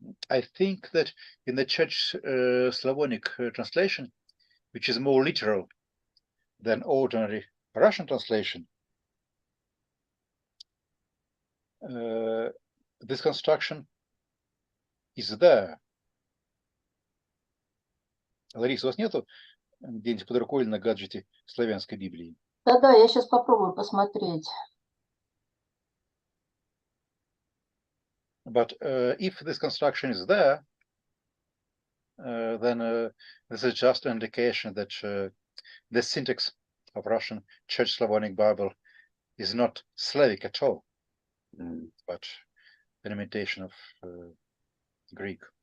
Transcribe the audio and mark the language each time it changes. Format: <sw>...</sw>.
<en>I think that in the Church Slavonic translation, which is more literal than ordinary Russian translation, this construction is there.</en> <ru>Лариса, у вас нету где-нибудь под рукой или на гаджете славянской Библии? Да-да, я сейчас попробую посмотреть.</ru> <en>But if this construction is there, then this is just an indication that the syntax of Russian Church Slavonic Bible is not Slavic at all, but an imitation of Greek.</en>